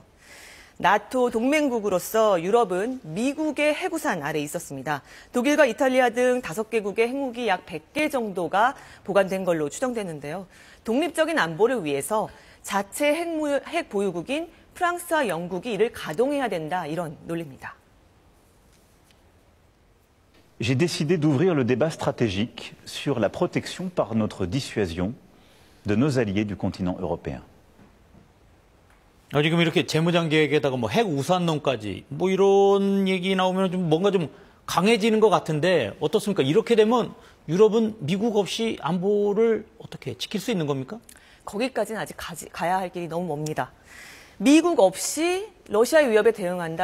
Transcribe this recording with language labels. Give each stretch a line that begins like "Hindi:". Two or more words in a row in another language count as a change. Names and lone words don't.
Korean: 나토 동맹국으로서 유럽은 미국의 핵우산 아래 있었습니다. 독일과 이탈리아 등 5개국의 핵무기 약 100개 정도가 보관된 걸로 추정되는데요. 독립적인 안보를 위해서 자체 핵 보유국인 프랑스와 영국이 이를 가동해야 된다, 이런 논리입니다.
French: J'ai décidé d'ouvrir le débat stratégique sur la protection par notre dissuasion de nos alliés du continent européen.
Korean: 지금 이렇게 재무장 계획에다가 뭐 핵 우산론까지 뭐 이런 얘기 나오면 좀 뭔가 좀 강해지는 것 같은데 어떻습니까? 이렇게 되면 유럽은 미국 없이 안보를 어떻게 지킬 수 있는 겁니까? 거기까지는 아직 가야 할 길이 너무 멉니다. 미국 없이 러시아의 위협에 대응한다.